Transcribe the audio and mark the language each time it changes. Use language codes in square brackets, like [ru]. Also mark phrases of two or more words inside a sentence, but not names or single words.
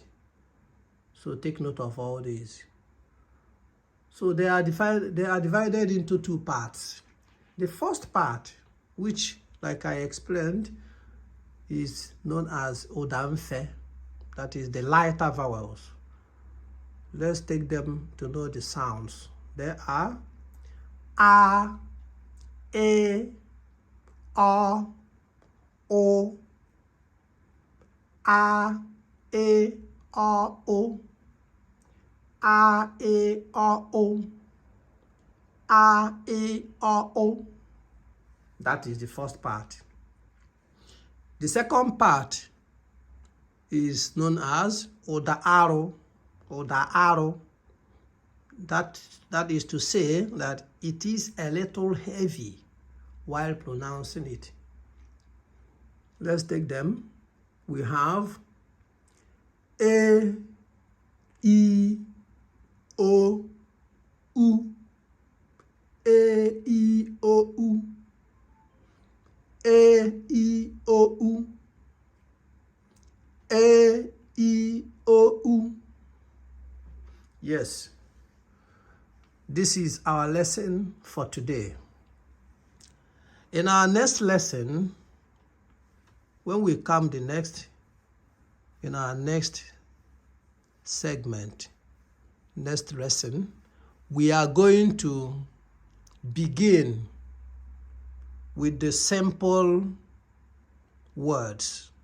[en] So take note of all these. So they are divided into 2 parts. The first part, which, like I explained, is known as Odamfe, that is the lighter vowels. Let's take them to know the sounds. There are A, E, O, O, A, E, O, O, A, E, O, O, A, E, O, O. That is the first part. The second part is known as Oda Aro. That is to say that it is a little heavy while pronouncing it. Let's take them. We have E, I, O, U, E, I, O, U, E, I, O, U, E, I, O, U. Yes, this is our lesson for today. In our next lesson, when we come in our next segment, next lesson, we are going to begin with the simple words.